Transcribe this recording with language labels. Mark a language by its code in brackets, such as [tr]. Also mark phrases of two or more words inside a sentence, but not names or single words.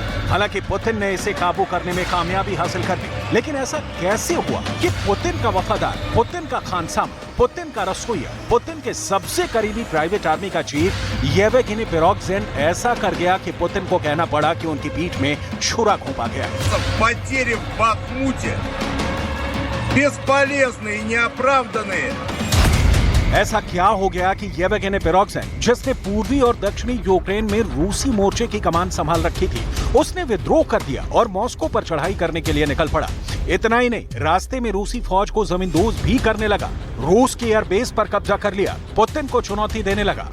[hi] हालांकि पुतिन ने इसे काबू करने में कामयाबी हासिल कर ली, लेकिन ऐसा कैसे हुआ कि पुतिन का वफादार, पुतिन का खानसामा, पुतिन का रसोइया, पुतिन के सबसे करीबी प्राइवेट आर्मी का चीफ येवगेनी पिरोग्जिन ऐसा कर गया कि पुतिन को कहना पड़ा कि उनकी पीठ में छुरा घोंपा गया है। [ru] Потери в Бахмуте бесполезные и неоправданные. [hi] ऐसा क्या हो गया कि येवगेनी पिरोग्जिन, जिसने पूर्वी और दक्षिणी यूक्रेन में रूसी मोर्चे की कमान संभाल रखी थी, उसने विद्रोह कर दिया और मॉस्को पर चढ़ाई करने के लिए निकल पड़ा। इतना ही नहीं, रास्ते में रूसी फौज को जमींदोज भी करने लगा, रूस की एयरबेस पर कब्जा कर लिया, पुतिन को चुनौती देने लगा।